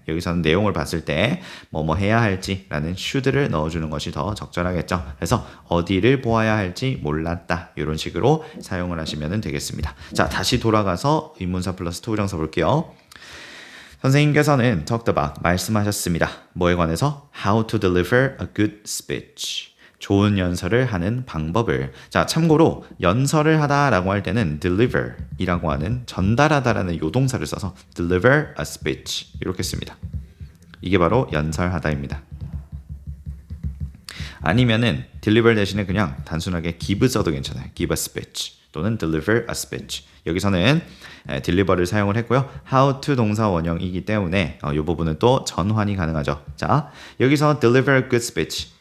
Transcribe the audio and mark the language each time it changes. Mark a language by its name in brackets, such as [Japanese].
[Korean] 여기서는 내용을 봤을 때 뭐뭐 해야 할지라는 should를 넣어주는 것이 더 적절하겠죠. 그래서 어디를 보아야 할지 몰랐다. 이런 식으로 사용을 하시면 되겠습니다. 자, 다시 돌아가서 의문사 플러스 토부정사 볼게요. 선생님께서는 [English] talked about [Korean] 말씀하셨습니다. 뭐에 관해서? [English] How to deliver a good speech. [Korean] 좋은 연설을 하는 방법을. 자, 참고로 연설을 하다라고 할 때는 deliver이라고 하는 전달하다라는 요동사를 써서 [English] deliver a speech [Korean] 이렇게 씁니다. 이게 바로 연설하다입니다. 아니면은 deliver 대신에 그냥 단순하게 give 써도 괜찮아요. [English] give a speech [Korean] 또는 [English] deliver a speech. [Korean] 여기서는 deliver를 사용을 했고요. [English] how to [Korean] 동사 원형이기 때문에 이 부분은 또 전환이 가능하죠. 자, 여기서 [English] deliver a good speech.